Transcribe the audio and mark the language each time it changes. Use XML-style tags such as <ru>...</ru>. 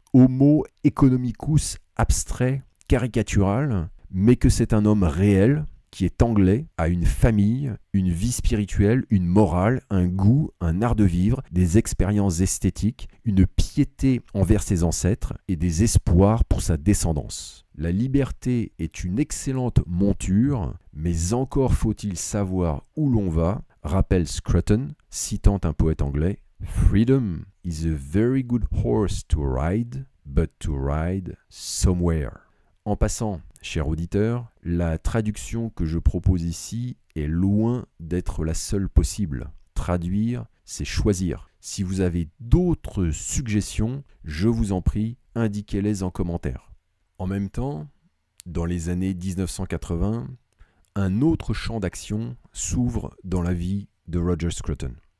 <fr>Homo economicus abstrait, caricatural, mais que c'est un homme réel, qui est anglais, a une famille, une vie spirituelle, une morale, un goût, un art de vivre, des expériences esthétiques, une piété envers ses ancêtres et des espoirs pour sa descendance. La liberté est une excellente monture, mais encore faut-il savoir où l'on va, rappelle Scruton, citant un poète anglais.</fr> <en>Freedom is a very good horse to ride, but to ride somewhere.</en> <fr>En passant, cher auditeur, la traduction que je propose ici est loin d'être la seule possible. Traduire, c'est choisir. Si vous avez d'autres suggestions, je vous en prie, indiquez-les en commentaire. En même temps, dans les années 1980, un autre champ d'action s'ouvre dans la vie de Roger Scruton.</fr>